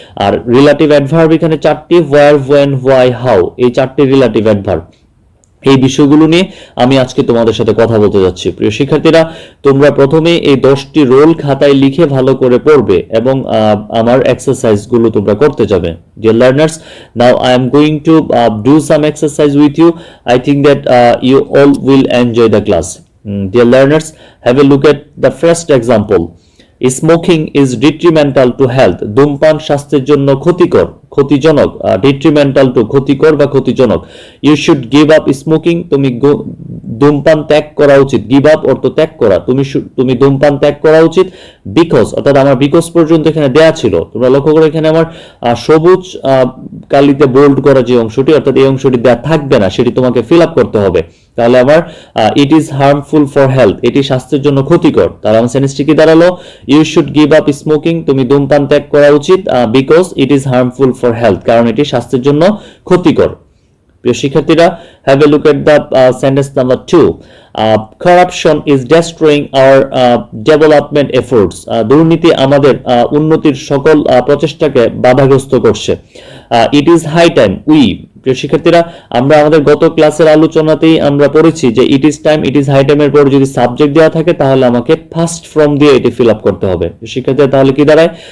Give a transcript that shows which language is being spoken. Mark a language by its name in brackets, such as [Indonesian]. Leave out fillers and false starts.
[Bangla] আর relative adverb এখানে চারটি, হোয়ার, when, why, how, এই চারটি রিলেটিভ অ্যাডভার্ব। এই বিষয়গুলো নিয়ে আমি আজকে তোমাদের সাথে কথা বলতে যাচ্ছি। প্রিয় শিক্ষার্থীরা, তোমরা প্রথমে এই 10টি রোল খাতায় লিখে ভালো করে পড়বে এবং আমার এক্সারসাইজ গুলো তোমরা করতে যাবে। [English] Dear learners, now I am going to do some exercise with you. I think that you all will enjoy the class. Dear learners, have a look at the first example. Smoking is detrimental to health. [Bangla] ধূমপান স্বাস্থ্যের জন্য ক্ষতিজনক। [English] detrimental to [Bangla] ক্ষতিকর বা ক্ষতিজনক। [English] You should give up smoking. [Bangla] তুমি ধূমপান ত্যাগ করা উচিত। give up অর্থ ত্যাগ করা। তুমি ধূমপান ত্যাগ করা উচিত because, অর্থাৎ আমার because পর্যন্ত এখানে দেয়া ছিল। তোমরা লক্ষ্য করো এখানে আমার সবুজ কালিতে বোল্ড করা যে অংশটি, অর্থাৎ এই অংশটি দেয়া থাকবে না, সেটি তোমাকে ফিল আপ করতে হবে। তাহলে আমার [English] it is harmful for health, [Bangla] এটি স্বাস্থ্যের জন্য ক্ষতিকর। তাহলে আমার সেন্টেন্সটি কি দাঁড়ালো? [English] you should give up smoking, [Bangla] তুমি ধূমপান ত্যাগ করা উচিত [English] because it is harmful for health, [Bangla] কারণ এটি স্বাস্থ্যের জন্য ক্ষতিকর। প্রিয় শিক্ষার্থীরা, [English] Have a look at the sentence number 2. Corruption is destroying our development efforts. [Bangla] দুর্নীতি আমাদের উন্নতির সকল প্রচেষ্টাকে বাধাগ্রস্ত করছে। [English] It is high time we, [Bangla] প্রিয় শিক্ষার্থীরা, আমরা আমাদের গত ক্লাসের আলোচনাতেই আমরা পড়েছি যে it is time, it is high টাইমের পর যদি সাবজেক্ট দেওয়া থাকে তাহলে আমাকে ফার্স্ট ফর্ম দিয়ে এটি ফিল আপ করতে হবে। শিক্ষার্থীরা, তাহলে কি দাঁড়ায়?